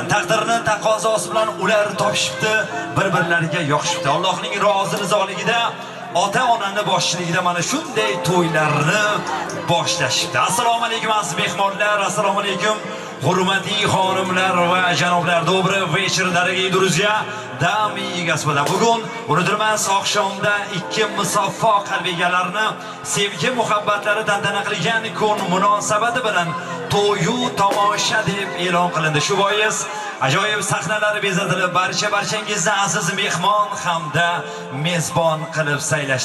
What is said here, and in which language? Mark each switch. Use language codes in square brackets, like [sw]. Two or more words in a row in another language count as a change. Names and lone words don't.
[uz] Taqdirning taqozosi bilan ular topishibdi, bir-birlariga yoqishibdi. Allohning rozi rizoligida ota-onani boshchiligida mana shunday to'ylarni boshlashibdi. Assalomu alaykum aziz mehmonlar, assalomu alaykum hurmatli xonimlar va janoblar. [ru] Добрый вечер, дорогие друзья, дамы и господа. [uz] Bugun unutilmas oqshomda ikki musaffo qalbigalarni sevgi muhabbatlari tantana qilgan kun munosabati bilan to'yu tomosha deb e'lon qilindi. Shu bois ajoyib sahnalar bezatilib, barchangizni aziz mehmon hamda mezbon qilib saylashdi.